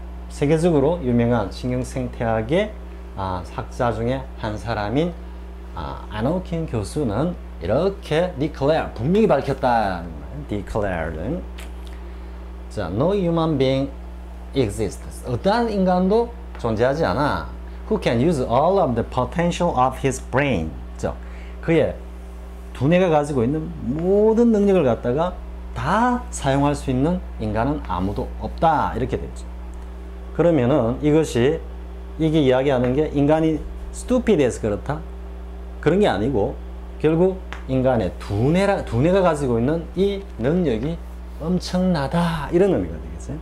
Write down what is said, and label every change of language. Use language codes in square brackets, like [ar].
[ko] 세계적으로 유명한 신경생태학의 학자 중에 한 사람인 아노킨 교수는 이렇게 declare, 분명히 밝혔다. [en] declare는 자, no human being exists. [ko] 어떠한 인간도 존재하지 않아. [en] Who can use all of the potential of his brain. [ko] 죠. 그의 두뇌가 가지고 있는 모든 능력을 갖다가 다 사용할 수 있는 인간은 아무도 없다 이렇게 되죠. 그러면은 이게 이야기하는 게 인간이 stupid해서 그렇다 그런 게 아니고 결국 인간의 두뇌가 가지고 있는 이 능력이 엄청나다 이런 의미가 되겠어요.